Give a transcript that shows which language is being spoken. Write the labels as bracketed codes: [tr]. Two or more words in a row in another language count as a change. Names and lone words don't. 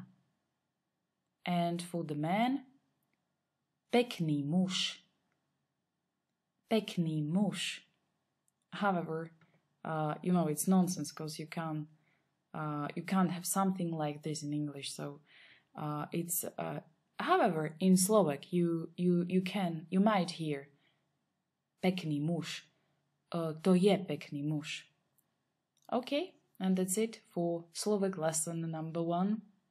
[en] And for the man, [sk] pekný muž, pekný muž. [en] However, it's nonsense because you can't have something like this in English. So it's however, in Slovak you might hear [sk] pekný muž. To je pekný muž. [en] Okay, and that's it for Slovak lesson number 1.